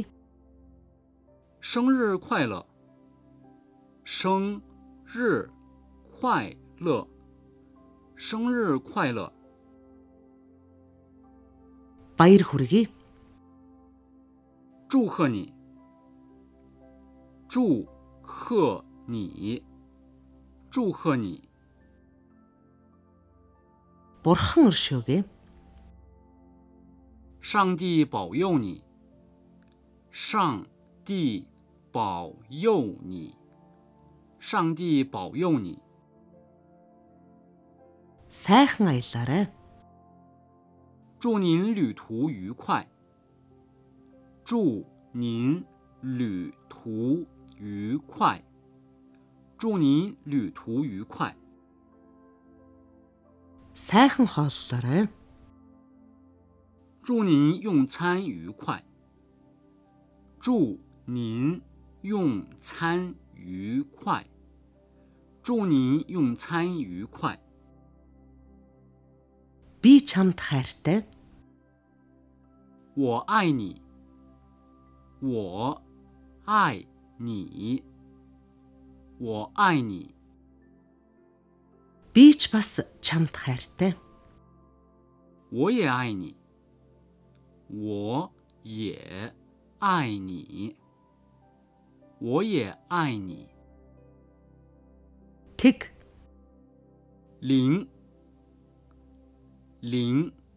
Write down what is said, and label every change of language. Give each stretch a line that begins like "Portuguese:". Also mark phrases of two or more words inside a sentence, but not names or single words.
Chinese: 生日快乐。生日快乐。生日快乐。
Mongolian: баяр хүргэе.
Chinese: 祝贺你。祝贺你。祝贺你。
Mongolian: бурхан өршөөгэй.
Chinese: 上帝保佑你。上帝保佑你。上帝保佑你。
Mongolian: сайхан аялаарай.
Chinese: 祝您旅途愉快。祝您旅途愉快。祝您旅途愉快。
Mongolian: сайхан хооллоорой.
Chinese: 祝您用餐愉快。祝您用餐愉快。祝您用餐愉快。
Mongolian: би чамд хайртай.
Chinese: 我爱你。我爱你。我爱你。
Mongolian: би ч бас чамд хайртай.
Chinese: 我也爱你。我也爱你。我也爱你。
Mongolian: тэг.
Chinese: 零。零。